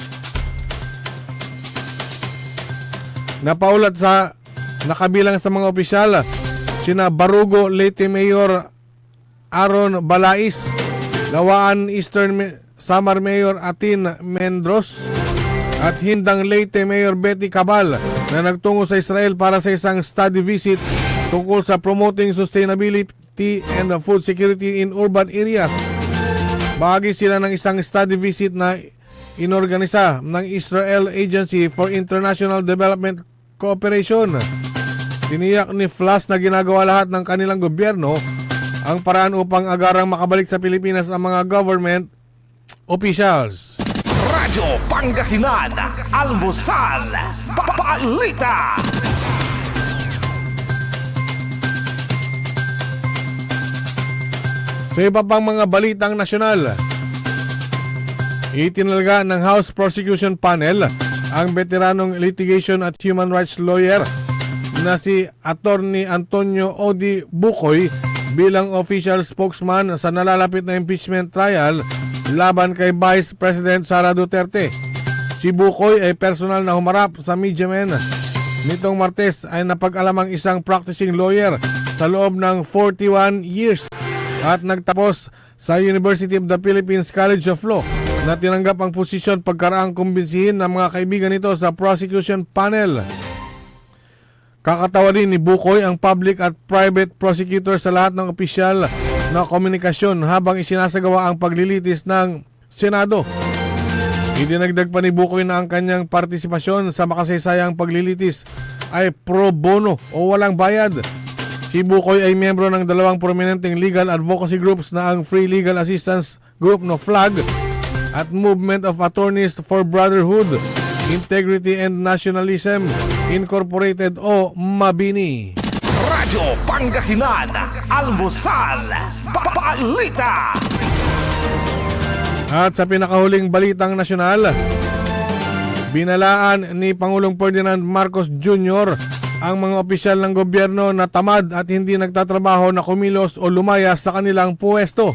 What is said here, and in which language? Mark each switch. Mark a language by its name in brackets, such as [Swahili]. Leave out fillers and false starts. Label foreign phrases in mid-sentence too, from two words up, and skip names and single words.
[Filipino] Napaulat sa nakabilang sa mga opisyal sina Barugo Leyte Mayor Aaron Balais, Lawaan Eastern Samar Mayor Atin Mendros at Hindang Leyte Mayor Betty Cabal na nagtungo sa Israel para sa isang [English] study visit [Filipino] tungkol sa [English] promoting sustainability and food security in urban areas. [Filipino] Bahagi sila ng isang [English] study visit [Filipino] na inorganisa ng Israel Agency for International Development Cooperation. Tiniyak ni Flas na ginagawa lahat ng kanilang gobyerno ang paraan upang agarang makabalik sa Pilipinas ang mga [English] government officials. [Filipino] Radyo Pangasinan, Almusal, Balita. Sa iba pang mga balitang nasyonal, itinalaga ng House Prosecution Panel ang veteranong litigation at [English] human rights lawyer [Filipino] na si Attorney Antonio Odi Bukoy bilang [English] official spokesman [Filipino] sa nalalapit na [English] impeachment trial [Filipino] laban kay Vice President Sara Duterte. Si Bukoy ay personal na humarap sa [English] Media Men. [Filipino] Nitong Martes ay napag-alamang isang [English] practicing lawyer [Filipino] sa loob ng 41 years at nagtapos sa University of the Philippines College of Law na tinanggap ang posisyon pagkaraang kumbinsihin ng mga kaibigan nito sa [English] prosecution panel. [Filipino] Kakatawa din ni Bukoy ang public at [English] private prosecutor [Filipino] sa lahat ng opisyal na komunikasyon habang isinasagawa ang paglilitis ng Senado. Idinagdag pa ni Bukoy na ang kanyang partisipasyon sa makasaysayang paglilitis ay [Latin] pro bono [Filipino] o walang bayad. Si Bukoy ay miyembro ng dalawang prominenteng [English] legal advocacy groups [Filipino] na ang Free Legal Assistance Group no FLAG at Movement of Attorneys for Brotherhood, Integrity and Nationalism Incorporated o MABINI. Radyo Pangasinan, Almusal, Balita. At sa pinakahuling balitang nasyonal, binalaan ni Pangulong Ferdinand Marcos Jr. ang mga opisyal ng gobyerno na tamad at hindi nagtatrabaho na kumilos o lumaya sa kanilang puwesto.